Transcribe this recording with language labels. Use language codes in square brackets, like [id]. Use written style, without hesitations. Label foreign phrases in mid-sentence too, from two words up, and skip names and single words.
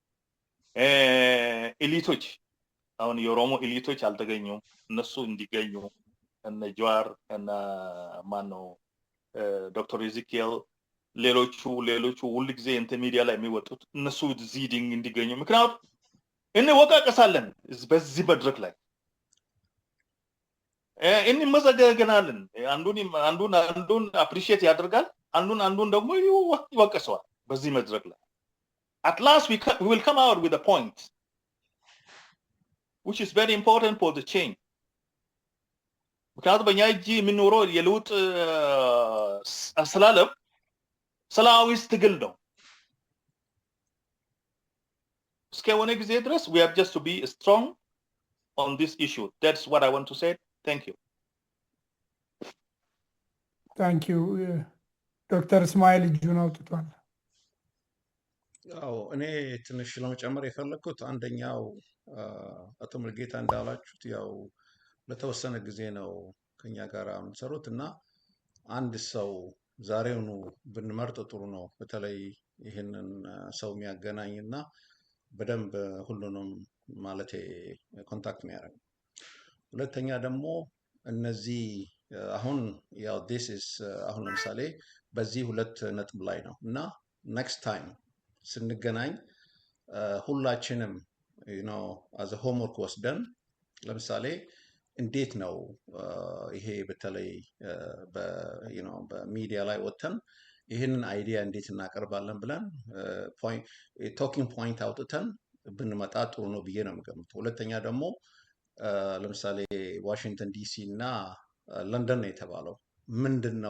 [am] ኤሊቶች አሁን የኦሮሞ ኤሊቶች አልተገኙም፣ እነሱ እንዲገኙ እነ ጀዋር እና ማነው ዶክተር ኢዚኪኤል ሌሎቹ ሁሉ ጊዜ እንትን ሚዲያ ላይ የሚወጡት እነሱ እዚህ እንዲገኙ። ምክንያቱም እንወቃቀሳለን በዚህ መድረክ ላይ እንመዘጋገናለን። አንዱን አፕሪሺየት ያደርጋል፣ አንዱን ደግሞ ይወቀሰዋል በዚህ መድረክ ላይ። [en] at last we will come out with a point which is very important for the change። [am] ምክንያቱም በእኛ እጅ የሚኖረው የለውጥ አሰላለፍ ሰላማዊ ትግል ነው። እስከሆነ ጊዜ ድረስ [en] we have just to be strong on this issue. That's what I want to say. Thank you. Thank you. [am] ዶክተር እስማኤል እጁን አውጥቷል። ያው እኔ ትንሽ ለመጨመር የፈለኩት አንደኛው አቶ ሙልጌታ እንዳላችሁት ያው ለተወሰነ ጊዜ ነው ከኛ ጋር የምትሰሩት እና አንድ ሰው ዛሬውኑ ብንመርጥ ጥሩ ነው። በተለይ ይህንን ሰው የሚያገናኝና በደንብ ሁሉንም ማለቴ ኮንታክት የሚያደርግ። ሁለተኛ ደግሞ እነዚህ አሁን ያው [en] this is [am] አሁን ለምሳሌ በዚህ ሁለት ነጥብ ላይ ነው እና [en] next time [am] ስንገናኝ ሁላችንም [en] as homework [am] ወስደን ለምሳሌ እንዴት ነው ይሄ በተለይ በሚዲያ ላይ ወጥተን ይህንን አይዲያ እንዴት እናቀርባለን ብለን [en] talking point [am] አውጥተን ብንመጣ ጥሩ ነው ብዬ ነው የምገምተው። ሁለተኛ ደግሞ ለምሳሌ ዋሽንግተን ዲሲ እና ለንደን ነው የተባለው። ምንድን ነው